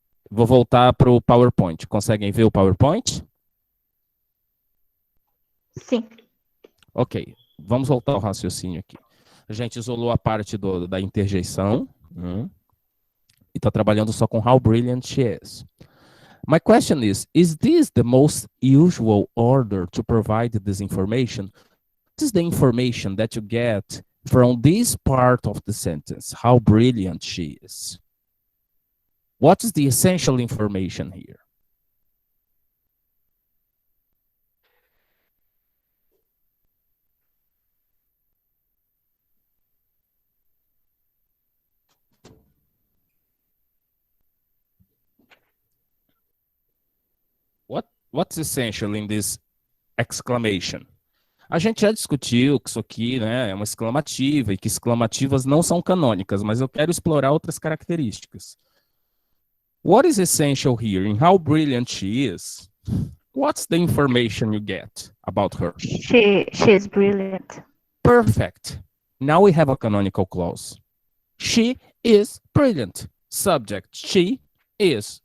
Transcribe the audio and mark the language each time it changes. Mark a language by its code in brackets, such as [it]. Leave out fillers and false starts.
[pt] Vou voltar para o PowerPoint. Conseguem ver o PowerPoint? Sim. Ok, vamos voltar ao raciocínio aqui. A gente isolou a parte da interjeição, e está trabalhando só com [en] how brilliant she is. My question is this the most usual order to provide this information? What is the information that you get from this part of the sentence? How brilliant she is. What is the essential information here? What's essential in this exclamation? [pt] A gente já discutiu que isso aqui, né, é uma exclamativa e que exclamativas não são canônicas, mas eu quero explorar outras características. [en] What is essential here in how brilliant she is? What's the information you get about her? She is brilliant. Perfect. Now we have a canonical clause. She is brilliant. Subject, she is.